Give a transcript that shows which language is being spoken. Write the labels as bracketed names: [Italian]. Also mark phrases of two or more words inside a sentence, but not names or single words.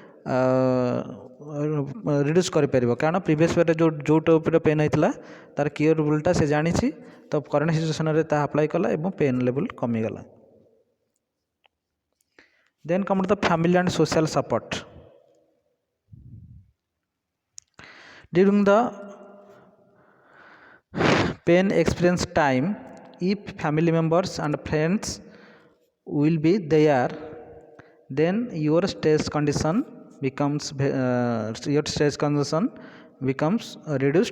[Odia] ରିଡ୍ୟୁସ୍ କରିପାରିବ, କାରଣ ପ୍ରିଭିୟସ୍ ୱେରେ ଯେଉଁ ଟାଇପ୍ର ପେନ୍ ହେଇଥିଲା ତାର କ୍ୟୁରେବୁଲ୍ଟା ସେ ଜାଣିଛି, ତ [English] current situationରେ [Odia] ତାହା ଆପ୍ଲାଏ କଲା ଏବଂ [English] pain level [Odia] କମିଗଲା। [English] then come to the family and social support. During the pain experience time, if family members and friends will be there, then your stress condition becomes reduced.